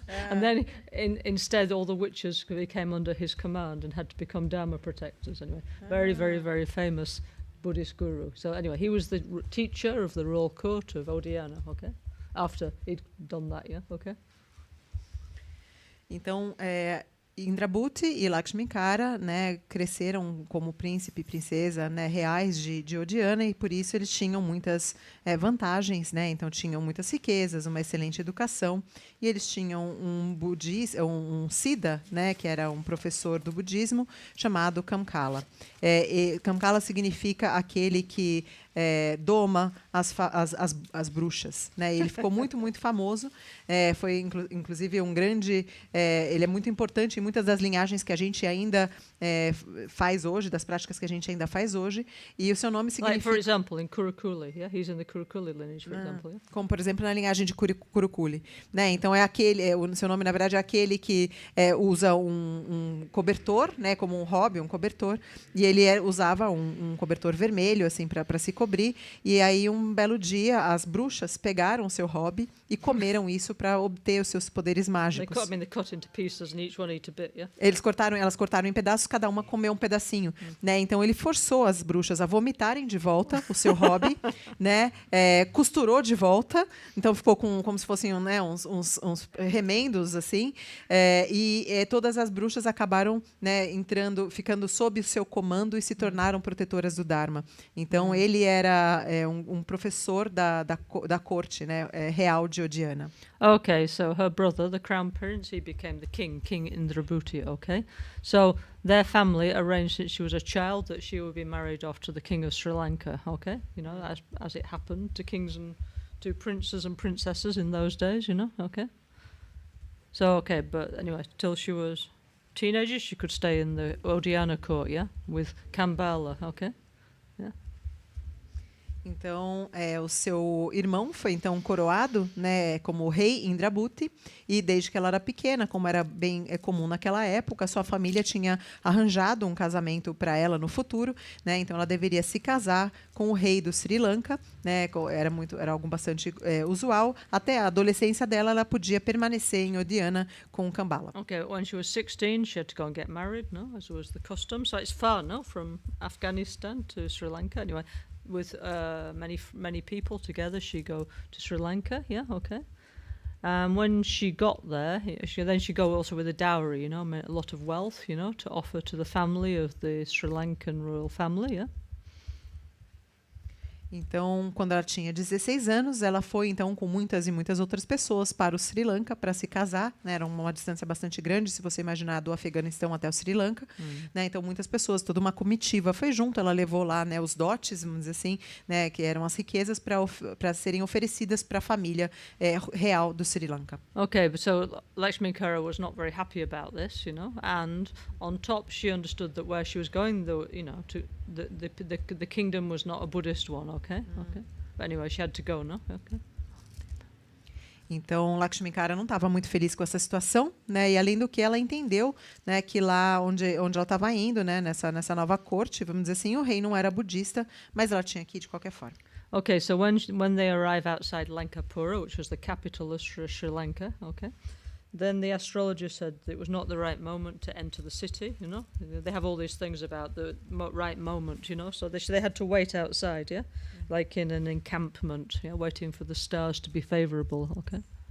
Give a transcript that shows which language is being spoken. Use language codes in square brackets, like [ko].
[en] And then instead all the witches came under his command and had to become Dharma protectors. Anyway, very, very, very famous Buddhist guru. So anyway, he was the teacher of the royal court of Odiana, okay, after he'd done that, yeah, okay. [pt] Então, Indrabhuti e Lakshminkara, né, cresceram como príncipe e princesa, né, reais de Odiana, e por isso eles tinham muitas vantagens, né? Então tinham muitas riquezas, uma excelente educação, e eles tinham um Siddha, né, que era um professor do budismo chamado Kamkala. Kamkala significa aquele que doma as bruxas, né? Ele ficou muito, muito famoso. Foi inclusive um grande. Ele é muito importante em muitas das linhagens que a gente ainda faz hoje, das práticas que a gente ainda faz hoje. E o seu nome significa. [en] Like, for example, in Kurukuli, yeah, he's in the Kurukuli lineage, for example. Yeah? [pt] Como por exemplo na linhagem de Kurukuli, né? Então o seu nome na verdade é aquele que usa um cobertor, né? Como um hobby, um cobertor. E ele usava um cobertor vermelho assim para se cobrir. E aí um belo dia as bruxas pegaram o seu hobby e comeram isso para obter os seus poderes mágicos. [en] They cut into pieces and each one ate a bit, yeah? [pt] Elas cortaram em pedaços, cada uma comeu um pedacinho, né? Então ele forçou as bruxas a vomitarem de volta o seu hobby, né? Costurou de volta, então ficou como se fossem, né, uns remendos assim, e todas as bruxas acabaram, né, ficando sob o seu comando e se tornaram protetoras do Dharma. Então ele era um professor da corte, né, real de Odiana. [en] Okay, so her brother, the crown prince, he became the king, King Indrabhuti, okay? So their family arranged since she was a child that she would be married off to the king of Sri Lanka, okay? You know, as it happened to kings and to princes and princesses in those days, you know, okay? So, okay, but anyway, till she was teenager, she could stay in the Odiana court, yeah? With Kambala, okay? Yeah. [pt] Então, o seu irmão foi então coroado, né, como rei Indrabhuti, e desde que ela era pequena, como era bem comum naquela época, sua família tinha arranjado um casamento para ela no futuro, né, então ela deveria se casar com o rei do Sri Lanka, né, era algo bastante usual. Até a adolescência dela, ela podia permanecer em Odiana com Kambala. [en] Okay, when she was 16, she had to go and get married, no, as was the custom. So it's far, no, from Afghanistan to Sri Lanka. Anyway, with many people together, she go to Sri Lanka. Yeah, okay. When she got there, she go also with a dowry, you know, a lot of wealth, you know, to offer to the family of the Sri Lankan royal family. Yeah. [pt] Então, quando ela tinha 16 anos, ela foi então com muitas e muitas outras pessoas para o Sri Lanka para se casar, né? Era uma distância bastante grande, se você imaginar, do Afeganistão até o Sri Lanka, né? Então, muitas pessoas, toda uma comitiva foi junto. Ela levou lá, né, os dotes, vamos dizer assim, né, que eram as riquezas para serem oferecidas para a família real do Sri Lanka. [en] Okay, but so Lakshmikara was not very happy about this, you know, and on top she understood that where she was going, though, you know, to the kingdom was not a Buddhist one, okay? Okay. But anyway, she had to go, no? Okay. [pt] Então, Lakshmikara não estava muito feliz com essa situação, né? E além do que, ela entendeu, né, que lá onde ela estava indo, né, nessa nova corte, vamos dizer assim, o rei não era budista, mas ela tinha que ir de qualquer forma. [en] Okay, so when they arrive outside Lankapura, which was the capital of Sri Lanka, okay, then the astrologer said that it was not the right moment to enter the city, you know. They have all these things about the right moment, you know, so they had to wait outside, yeah, like in an encampment, yeah, waiting for the stars to be favorable, okay.